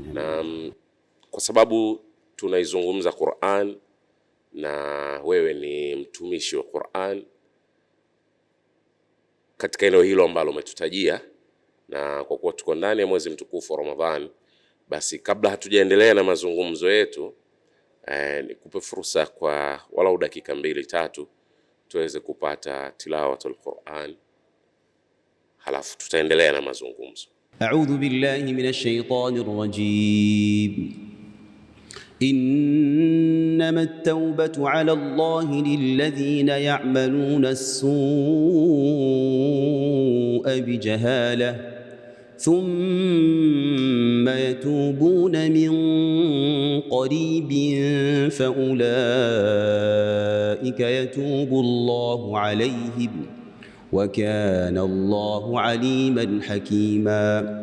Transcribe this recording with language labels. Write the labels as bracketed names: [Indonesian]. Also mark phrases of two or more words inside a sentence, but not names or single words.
[Swahili] Na kwa sababu tunaizungumza Qur'an na wewe ni mtumishi wa Qur'an katika eneo hilo ambalo umetutajia, na kwa kuwa tuko ndani ya mwezi mtukufu wa Ramadhan, basi kabla hatujaendelea na mazungumzo yetu, nikupe fursa kwa walau dakika 2-3 tuweze kupata [Arabic] تلاوة القرآن, [Swahili] halafu tutaendelea na mazungumzo. [Arabic] أعوذ بالله من الشيطان الرجيم. إنما التوبة على الله للذين يعملون السوء بجهالة ثم يتوبون من قريب فأولئك يتوب الله عليهم وكان الله عليما حكيما.